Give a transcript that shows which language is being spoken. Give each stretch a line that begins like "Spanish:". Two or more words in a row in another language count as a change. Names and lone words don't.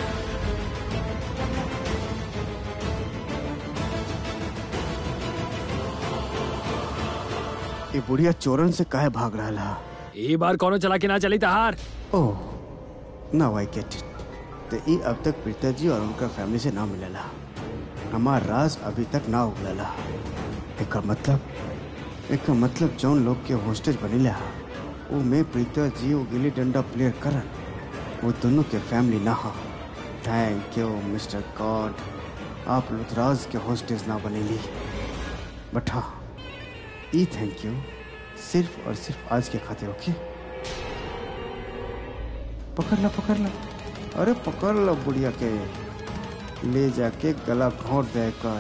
Bhojpuri: ये बुढ़िया चोरन से काहे भाग रहा? ये बार कौनो चला के ना चली तहार। ओह,
English: Now I get it.
Bhojpuri: तो ये अब तक प्रीता जी और उनका फैमिली से ना मिलला, हमार राज अभी तक ना उगलला। एक मतलब जौन लोग के होस्टेज बनिला वो में प्रीता जी वो गिल्ली डंडा प्लेयर करन, वो दोनों के फैमिली ना हा।
English: Thank you Mister God,
Bhojpuri: आप लुथराज के होस्टेज ना बनेली। बट हाँ, ई
English: thank you
Bhojpuri: सिर्फ और सिर्फ आज के खातिर। ओके, पकड़ ला। अरे पकड़ लो बुढ़िया के, ले जाके गला घोंट दे कर।